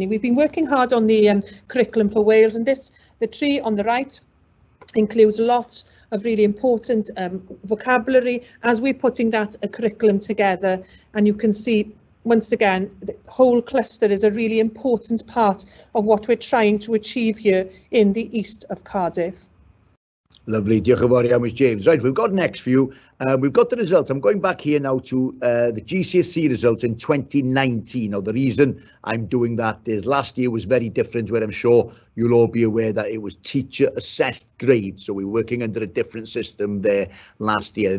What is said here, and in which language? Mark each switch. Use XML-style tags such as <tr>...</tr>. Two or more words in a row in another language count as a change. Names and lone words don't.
<en>We've been working hard on the curriculum for Wales, and the tree on the right includes a lot of really important vocabulary as we're putting that curriculum together. And you can see, once again, the whole cluster is a really important part of what we're trying to achieve here in the east of Cardiff. Lovely,</en> <cy>diolch yn fawr iawn, Ms James.</cy> <en>Right, we've got next for you. We've got the results. I'm going back here now to the GCSE results in 2019. Now, the reason I'm doing that is last year was very different, where I'm sure you'll all be aware that it was teacher assessed grades. So we're working under a different system there last year.</en>